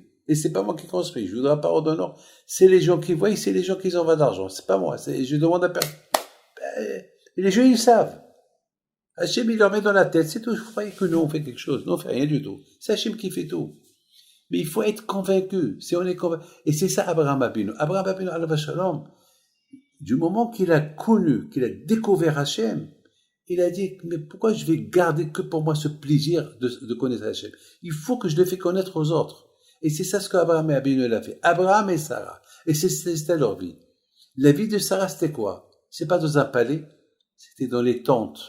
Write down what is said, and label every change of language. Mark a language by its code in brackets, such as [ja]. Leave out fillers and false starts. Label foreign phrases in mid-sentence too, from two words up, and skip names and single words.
[fr] Et c'est pas moi qui construis. Je voudrais pas ordonner. C'est les gens qui voient, c'est les gens qui envoient d'argent. C'est pas moi. Je demande à personne. Et les gens, ils savent. Hachem, il leur met dans la tête. C'est tout. Vous croyez que nous, on fait quelque chose. Non, on fait rien du tout. C'est Hachem qui fait tout. Mais il faut être convaincu. Si on est convaincu. Et c'est ça, Abraham Abinu. Abraham Abinu, [he] alav shalom, [fr] du moment qu'il a connu, qu'il a découvert Hachem, il a dit, mais pourquoi je vais garder que pour moi ce plaisir de connaître Hachem? Il faut que je le fais connaître aux autres. Et c'est ça ce qu'Abraham et Abinu a fait. Abraham et Sarah. Et c'était leur vie. La vie de Sarah, c'était quoi? C'est pas dans un palais, c'était dans les tentes.